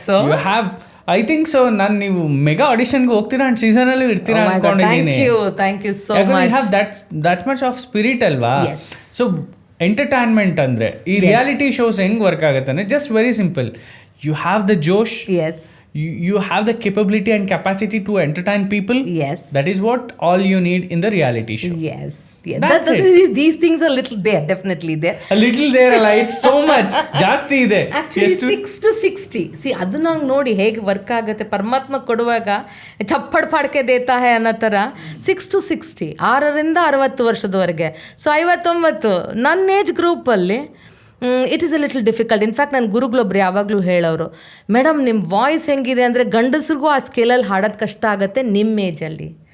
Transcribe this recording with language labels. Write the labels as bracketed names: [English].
[English] You have I think so. [Kannada] ನಾನು ನೀವು mega ಆಡಿಷನ್ಗೆ ಹೋಗ್ತೀರಾ ಅಂಡ್ ಸೀಸನ್ ಅಲ್ಲಿ ಇರ್ತೀರಾ ಅನ್ಕೊಂಡಿದ್ದೀನಿ. [English] Thank you so much. You have that much of spirit ಅಲ್ವಾ? [Kannada] ಸೊ ಎಂಟರ್ಟೈನ್ಮೆಂಟ್ ಅಂದ್ರೆ ಈ ರಿಯಾಲಿಟಿ ಶೋಸ್ ಹೆಂಗ್ ವರ್ಕ್ ಆಗುತ್ತೆ ಅಂದ್ರೆ just very simple. [English] You have the josh. Yes. You have the capability and capacity to entertain people. Yes. That is what all you need in the reality show. Yes. That's it. These things are little there, definitely there. A little there, it's so much. [Kannada] ಜಾಸ್ತಿ ಇದೆ. [English] Actually 6 to 60. [Kannada] See, ಅದು ನಂಗೆ ನೋಡಿ ಹೇಗೆ work ಆಗುತ್ತೆ. ಪರಮಾತ್ಮ ಕೊಡುವಾಗ [Hindi] ಚಪ್ಪಡ್ ಪಾಡ್ಕೆ ದೇತಾ high [Kannada] ಅನ್ನೋ ಥರ 6 to 60, 6ರಿಂದ 60 ವರ್ಷದವರೆಗೆ. [English] so 59 [Kannada] ನನ್ನ ಏಜ್ ಗ್ರೂಪಲ್ಲಿ [English] It is a little difficult. [Kannada] In fact ನನ್ನ ಗುರುಗಳೊಬ್ರು ಯಾವಾಗಲೂ ಹೇಳೋರು, ಮೇಡಮ್ ನಿಮ್ಮ ವಾಯ್ಸ್ ಹೆಂಗಿದೆ ಅಂದರೆ ಗಂಡಸ್ರಿಗೂ ಆ ಸ್ಕೇಲಲ್ಲಿ ಹಾಡೋದು ಕಷ್ಟ ಆಗುತ್ತೆ ನಿಮ್ಮ ಏಜಲ್ಲಿ.